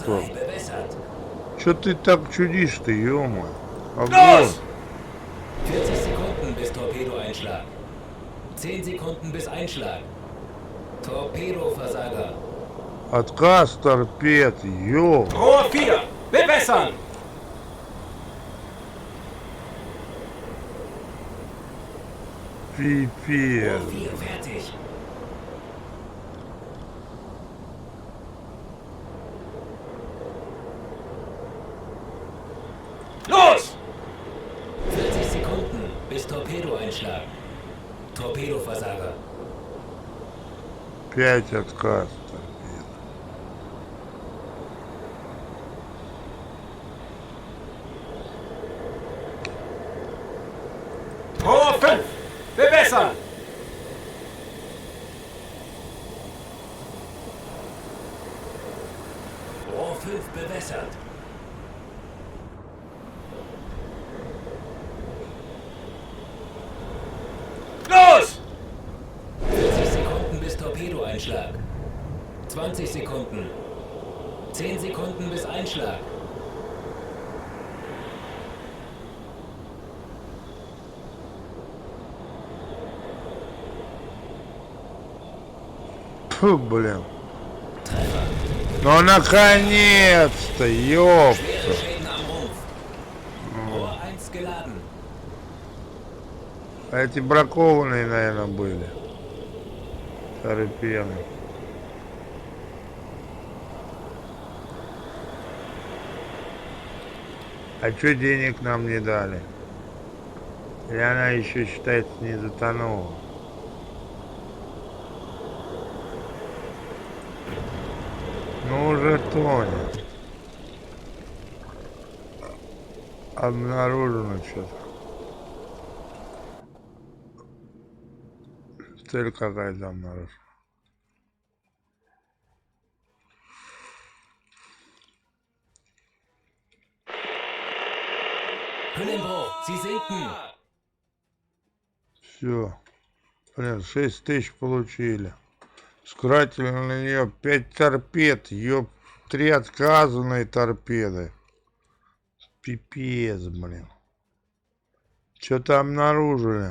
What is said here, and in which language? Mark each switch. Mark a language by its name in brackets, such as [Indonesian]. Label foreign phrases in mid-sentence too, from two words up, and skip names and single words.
[German] 3 bewässert. [Russian] Что ты так чудишь-то, ё-моё? Огонь. [German] Los! 40 Sekunden bis Torpedoeinschlag. 10 Sekunden bis Einschlag. Torpedoversager. [Russian] Отказ торпед, ё. [German] Rohr 4, bewässern! [Russian] Пипец. [German] 4 fertig. Los! 40 Sekunden bis Torpedoeinschlag. Torpedoversager. [Russian] 5 отказ торпед. [German] Rohr 5, bewässern! Rohr 5 bewässert. Los! 40 Sekunden bis Torpedoeinschlag. 20 Sekunden. 10 Sekunden bis Einschlag. [Russian] Фу, блин. [German] Treffer. [Russian] Ну, наконец-то, ёпта. [German] Schwere Schäden am Rumpf. Rohr 1 geladen. [Russian] А эти бракованные, наверное, были. Торпеды. А чё денег нам не дали? Или она еще считается не затонула? Ну уже тонет. Обнаружено что-то. Цель какая-то обнаружена. [German] Hüllenbruch. Sie sinken. [Russian] Все. Блин, 6 тысяч получили. Скратили на нее 5 торпед. Ёп, 3 отказанные торпеды. Пипец, блин. Что-то обнаружили.